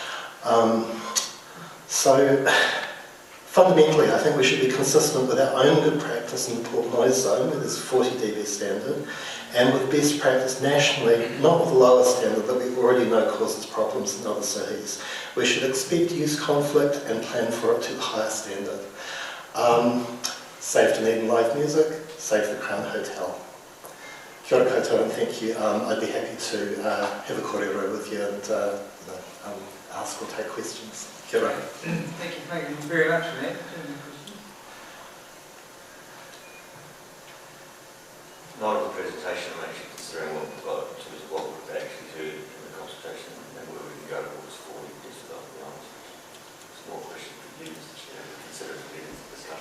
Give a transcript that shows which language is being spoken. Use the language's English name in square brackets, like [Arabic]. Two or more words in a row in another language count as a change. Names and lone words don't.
[English] So fundamentally, I think we should be consistent with our own good practice in the Port Noise Zone, where there's a 40 dB standard, and with best practice nationally, not with the lower standard that we already know causes problems in other cities. We should expect use conflict and plan for it to the higher standard. Save Dunedin live music, save the Crown Hotel. [Māori] Kia ora koutou, [English] and thank you. I'd be happy to have a kōrero with you and ask or take questions. [Māori] Kia ora. [English] Thank you very much for that. Not of the presentation, I'm actually considering what we've got in terms of what we've actually heard in the consultation and where we can go towards 40 decibel, to be honest. It's more a question for you, Mr. Chair, to consider to lead into the discussion.